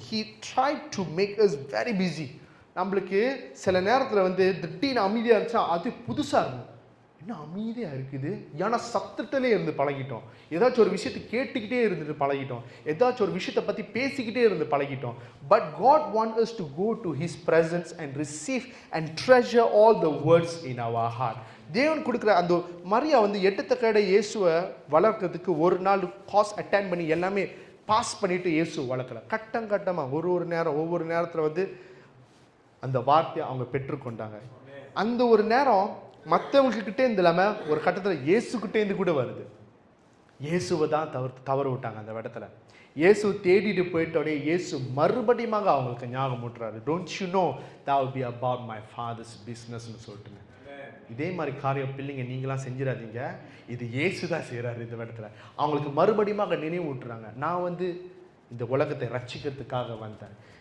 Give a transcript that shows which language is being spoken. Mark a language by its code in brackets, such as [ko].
[en] He try to make us very busy. [ta] நம்மளுக்கு சில நேரத்தில் திடீர்னு அமைதியாக இருந்துச்சா அது புதுசாக இருக்கும். என்ன அமைதியாக இருக்குது, ஏன்னா சத்தத்திலே இருந்து பழகிட்டோம். ஏதாச்சும் ஒரு விஷயத்தை கேட்டுக்கிட்டே இருந்துட்டு பழகிட்டோம். ஏதாச்சும் ஒரு விஷயத்தை பற்றி பேசிக்கிட்டே இருந்து பழகிட்டோம். [en] But God wants us to go to His presence and receive and treasure all the words in our heart. [ta] தேவன் கொடுக்குற அந்த மரியா 8 கடை இயேசுவை வளர்க்கறதுக்கு ஒரு நாள் காஸ் அட்டெண்ட் பண்ணி எல்லாமே பாஸ் பண்ணிட்டு இயேசு வளர்க்கல. கட்டமாக ஒவ்வொரு நேரத்தில் அந்த வார்த்தையை அவங்க பெற்றுக்கொண்டாங்க. அந்த ஒரு நேரம் மற்றவங்கக்கிட்டே இருந்து இல்லாமல் ஒரு கட்டத்தில் இயேசுக்கிட்டேருந்து கூட வருது. இயேசுவை தான் தவறு விட்டாங்க அந்த இடத்துல. இயேசு தேடிட்டு போயிட்டோடனே இயேசு மறுபடியும் அவங்களுக்கு ஞாபகம் ஊட்டுறாரு. [en] don't you know that will be about my father's businessன்னு [ta] சொல்லிட்டுங்க. இதே மாதிரி காரியம் பிள்ளைங்க நீங்களாம் செஞ்சிடாதீங்க. இது இயேசு தான் செய்கிறாரு இந்த இடத்துல. அவங்களுக்கு மறுபடியும் நினைவு ஊட்டுறாங்க, நான் இந்த உலகத்தை ரட்சிக்கிறதுக்காக வந்தேன்.